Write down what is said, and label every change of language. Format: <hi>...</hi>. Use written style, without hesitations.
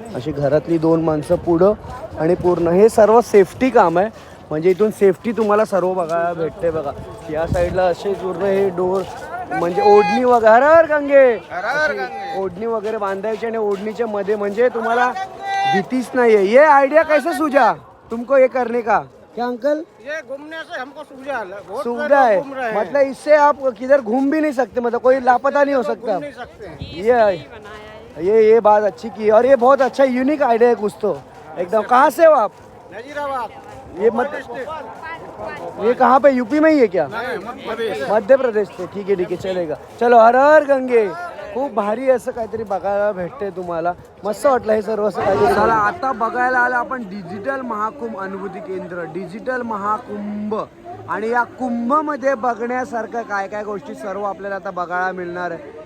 <mr>अशी घरातली 2 माणसं पुढं आणि पूर्ण हे सर्व सेफ्टी काम आहे, म्हणजे इथून सेफ्टी तुम्हाला सर्व बघायला भेटते. बघा या साईडला असे पूर्ण हे डोर, म्हणजे ओढणी वगैरे, हर हर गंगे, ओढणी वगैरे बांधायची आणि ओढणीच्या मध्ये म्हणजे तुम्हाला भीतीच नाही आहे.</mr> <hi>ये आइडिया कैसे सूझा तुमको ये करने का? क्या अंकल? ये घूमने से हमको सुविधा है, मतलब इससे आप किधर घूम भी नहीं सकते, मतलब कोई लापता नहीं हो सकता. नहीं सकते हैं. ये बात अच्छी की, और ये बहुत अच्छा यूनिक आइडिया है कुछ तो एकदम. कहाँ से हो आप? नजीराबाद. ये कहाँ पे, यूपी में ही है क्या? मध्य प्रदेश से. ठीक है चलेगा. चलो हर हर गंगे.</hi> <mr>खूप भारी असं काहीतरी बघायला भेटते तुम्हाला, मस्त वाटलं हे सर्व असं काहीतरी. चला आता बघायला आलं आपण डिजिटल महाकुंभ अनुभूती केंद्र, डिजिटल महाकुंभ. आणि या कुंभमध्ये बघण्यासारखं काय काय गोष्टी सर्व आपल्याला आता बघायला मिळणार आहे.</mr>